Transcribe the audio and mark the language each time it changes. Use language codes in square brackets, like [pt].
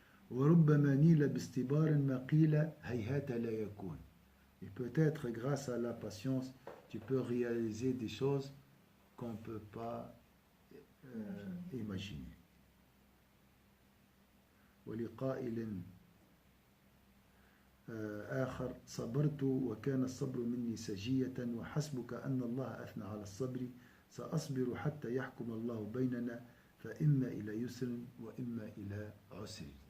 [ar] وربما نيل باستبار ما قيل هيهات لا يكون. [fr] Et peut-être grâce à la patience, tu peux réaliser des choses qu'on ne peut pas imaginer. [ar] ولقائل آخر صبرت وكان الصبر مني سجية وحسبك أن الله أثنى على الصبر سأصبر حتى يحكم الله بيننا فإما إلى يسر وإما إلى عسر.